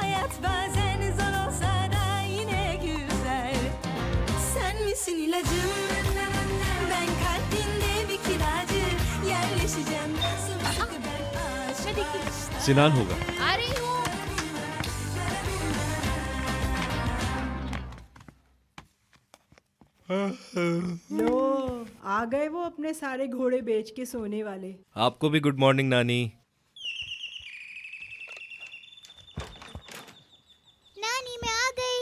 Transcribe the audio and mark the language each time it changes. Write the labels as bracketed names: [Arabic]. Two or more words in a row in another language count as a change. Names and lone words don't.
[Turkish] Hayat bazen zor olsa da yine güzel. Sen misin ilacım? Ben kalbinde bir kiracı. Yerleşeceğim sımsıkı ben aşk. [Hindi] सिनान होगा। आ रही हूँ। लो आ गए वो अपने सारे घोड़े बेच के सोने वाले। आपको भी [English] good morning [Hindi] नानी। नानी मैं आ गई।